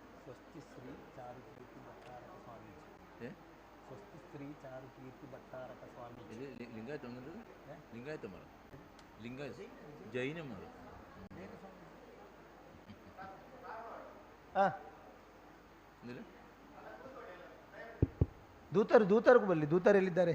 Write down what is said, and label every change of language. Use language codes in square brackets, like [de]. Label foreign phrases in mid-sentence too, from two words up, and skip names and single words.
[kn] ಸ್ವಸ್ತಿ ಶ್ರೀ ಚಾರುಕೀರ್ತಿ ಭಟ್ಟಾರಕ ಸ್ವಾಮೀಜಿ. ಏ ಸ್ವಸ್ತಿ ಶ್ರೀ ಚಾರುಕೀರ್ತಿ ಭಟ್ಟಾರಕ ಸ್ವಾಮೀಜಿ. [ml] ഇത് ലിംഗായത്ത് വന്നത് ലിംഗായത്തന്മാർ ലിംഗായത്ത് ജൈനന്മാർ എന്തിന് [kn] ದೂತರಿಗೂ ಬರಲಿ. ದೂತರು ಎಲ್ಲಿದ್ದಾರೆ?